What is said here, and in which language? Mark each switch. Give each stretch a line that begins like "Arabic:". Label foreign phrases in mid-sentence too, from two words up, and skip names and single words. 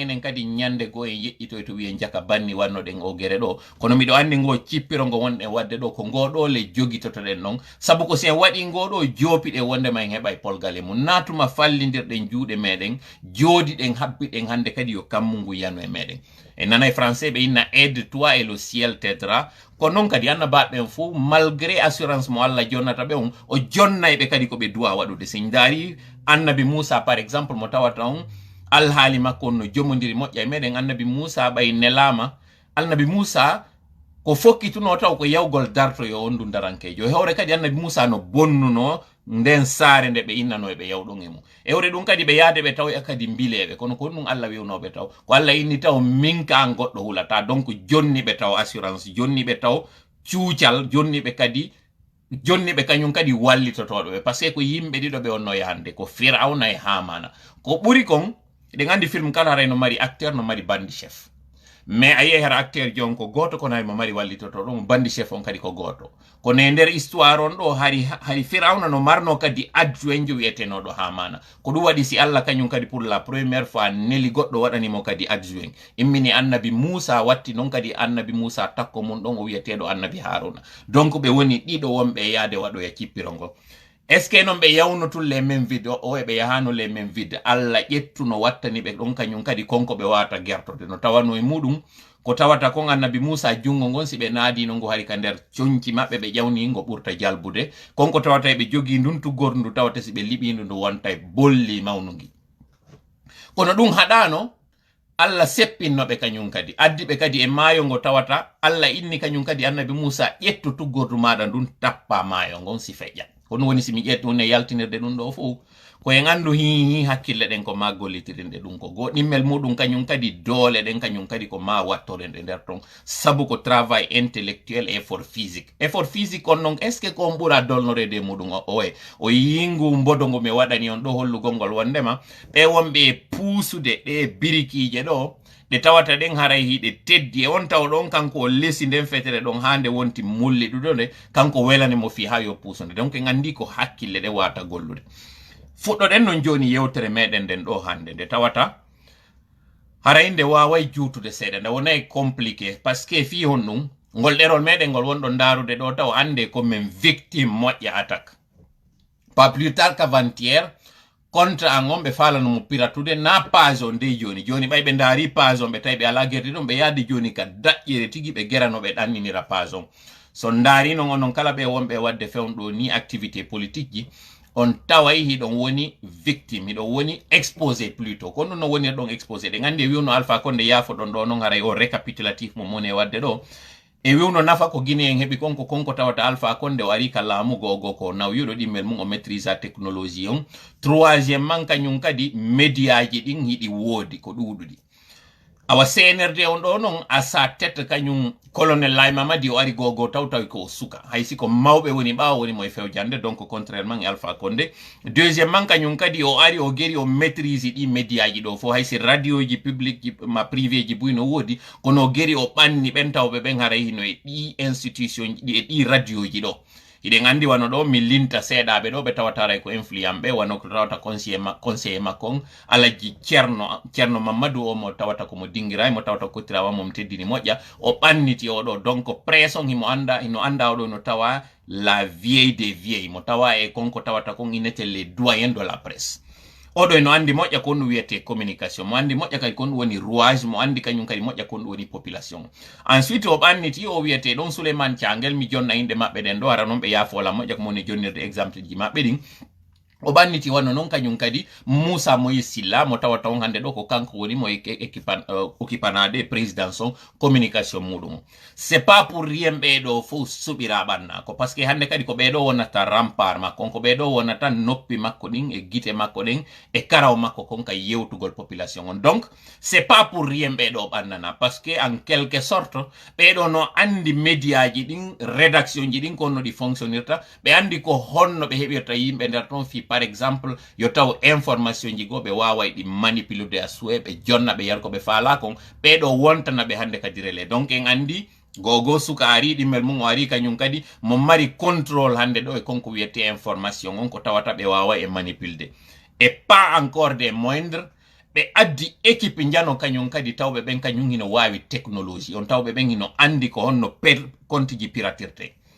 Fula: enen kadi ñande go en yeƴƴitoy to wiye jaka banni wannoɗen o gere ɗo kono miɗo andi ngo cippiro ngo wonɗen wadde ɗo ko ngoɗo le jogitotoɗen noon saabu ko si en waɗi ngoɗo joopiɗe wondema en heɓa polgale mum natuma fallidirɗen juuɗe meɗen joodiɗen habbiɗen hande kadi yo kammungu yano e meɗen en nanay français ɓe inna
French: aide toi et le ciel t'aidera
Fula: ko non kadi annabaɓen fo
French: malgré assurance
Fula: mo Allah jonnata ɓe on o jonnayɓe kadi koɓe duwa waɗude sin daari annabi Moussa
French: par exemple
Fula: mo tawata on alhaali makko no jomodiri moƴƴa e meɗen annabi Moussa ɓay nelama annabi Moussa ko fokkituno taw ko yawgol dartoyo on ndu darankejo hewre kadi annabi Moussa no bonnuno nden saare nde ɓe innano ɓe yawɗon e mum hewre ɗum kadi ɓe yaade ɓe taw kadi mbileɓe kono ko ɗum Allah wewnoɓe taw ko Allah inni taw min ka an goɗɗo hulata donc jonni ɓe taw assurance jonni ɓe taw cuucal jonni ɓe kadi jonni ɓe kañum kadi wallitotoɗo ɓe
French: par ce que
Fula: ko yimɓe ɗiɗo ɓe onno yahande ko Firawna e Hamana ko ɓuri kon eɗen andi film kala haray no mari acteur no mari bandi
French: chef mais
Fula: a yehi hara acteur jon ko goto kono hay mo mari wallitoto ɗum bandi chef on kadi ko goto kono e nder histoire on ɗo hari Firawna no marno kadi adjoint jo wiyetenoɗo Hamana ko ɗum waɗi si Allah kañum kadi
French: pour la première fois
Fula: neli goɗɗo waɗanimo kadi adjoint immini annabi Moussa watti noon kadi annabi Moussa takko mum ɗon o wiyeteɗo annabi Haruna donc ɓe woni ɗiɗo wonɓe yaade waɗoya cippirongo
French: est ce que
Fula: non ɓe yawnotul
French: les mêmes vide
Fula: o e ɓe yahano
French: les mêmes vide
Fula: Allah ƴettuno wattani ɓe ɗon kañum kadi konko ɓe wawata gertode no tawano e muɗum ko tawata kon annabi Moussa jungo ngon si ɓe naadino ngo hari ka nder coñci maɓɓe ɓe ƴawni ngo ɓurta jalbude konko tawata eɓe jogui ndun tuggordu ndu tawata si ɓe liɓindu ndu wonta e bolli mawnugi kono ɗum haɗano Allah seppinnoɓe kañum kadi addiɓe kadi e maayo ngo tawata Allah inni kañum kadi annabi Moussa ƴettu tuggordu maɗa ndun tappa maayo ngon si feƴƴa kono woni simi ƴettu ne yaltinirde ɗum ɗo fof ko en andu hi hakkille ɗen ko ma gollitirinɗe ɗum ko go ɗimmel muɗum kañum kadi doole ɗen kañum kadi ko ma wattorende nder ton sabu ko
French: travail intellectuel effort physique
Fula: on non est ce que ko on ɓuura dolnorede muɗum o yingu mbodo ngo mi waɗani on ɗo hollugol ngol wondema ɓe wonɓe puusude ɗe birikije ɗo ɗe tawata ɗen haray hiɗe teddi e on taw ɗon kanko o lesi nden fetere ɗon hande wonti mulli ɗuɗo nde kanko welanimo fi ha yo puusude donc en andi ko hakkille ɗe wata gollude fuɗɗoɗen non joni yewtere meɗen nden ɗo hande nde tawata haray nde waway juutude seeɗa nde wonay compliqué
French: par ce que
Fula: fi hon ɗum ngol ɗerol meɗen ngol wonɗo darude ɗo taw ande komin victime moƴƴa
French: attaque pas plus tard qu'avant-hier contre
Fula: an on ɓe falanomo piratude na page on nde joni ɓay ɓe daari page on ɓe tawi ɓe ala guerdi ɗum ɓe yaadi joni ka daƴƴere tigui ɓe gerano ɓe ɗanninira page on so daari non onon kala ɓe wonɓe wadde fewnɗo ni
French: activité politique
Fula: ji on taway hiɗon woni victime hiɗon woni
French: exposé plutôt
Fula: kono no woni ɗon exposé ɗe gandi e wiwno Alpha Condé yaafo ɗon ɗo noon haray o récapitulatif mo moni e wadde ɗo e wiwno nafa ko Guinée en heɓi konko tawata Alpha Condé o ari ka laamu gogo ko nawyuɗo ɗimmel mum o
French: maîtrise technologie
Fula: on troisième man kañum kadi médiaji ɗin hiɗi woodi ko ɗuɗuɗi awa CNRD on ɗo noon
French: à sa tête
Fula: kañum colonel Laye Mamadi o ari gogo taw ko suka haysi ko mawɓe woni ɓawo woni mo e fewjande donc contrairement e Alpha Condé deuxième man kañum kadi o ari o geri o maîtrise ɗi médiaji ɗo fo haysi radio ji publique ji ma privé ji buy no woodi kono o geri o ɓanni ɓen tawɓe ɓen haray hino e ɗi institution ji ɗi e ɗi radio ji ɗo hiɗen andi wano ɗo mi linta seeɗaɓe ɗo ɓe tawataray ko influent ɓe wano ko tawata conseiller makko on alaji ceerno Mamadou o mo tawata komo dinguira mo tawata kottirawa mom teddini moƴƴa o ɓanniti oɗo donc presse on hino anda oɗo no tawa
French: la vieille des vieilles
Fula: mo tawa e konko tawata kon inete
French: les doyens de la presse
Fula: oɗo eno andi moƴƴa ko ɗum wiyete communication mo andi moƴƴa kadi kon ɗum woni rouage mo andi kañum kadi moƴƴa kon ɗum woni population ensuite o ɓanniti o wiyete ɗon Souleymane Thiangel mi jonna inde maɓɓe ɗen ɗo ara noon ɓe yaafola moƴƴa ko moni jonnirde exemple ji maɓɓe ɗin o banniti wano non kanyum kadi Moussa Moïse Silla mo tawata on hande do ko kanko woni mo
French: occupant président son communication
Fula: mudum.
French: C'est pas pour rien
Fula: bedo fo subira banna ko
French: parce que
Fula: hande kadi ko bedo wonata rampar makko ko bedo wonata noppi makko din e gite makko din e karaw makko kon ka yewtugol population on.
French: Donc c'est pas pour rien
Fula: bedo bannana
French: parce que en quelque sorte
Fula: bedo no andi média ji din rédaction ji din ko no di fonctionnirta be andi ko honno be hebirta yimbe der ton fi
French: par exemple
Fula: yo taw information ji go be wawa di
French: manipuler a souhait
Fula: be jonna be yar ko be faala kon be do wontana be hande kadirele. Donc en andi gogo suka ari dimel mum ari kanyum kadi mo mari contrôle hande do e konko wiete information on ko tawata be wawa e manipuler
French: et pas encore des moindres
Fula: be addi équipe njano kanyum kadi tawbe ben kanyum hino wawi technologie on tawbe ben hino andi ko honno per konti ji piratirte.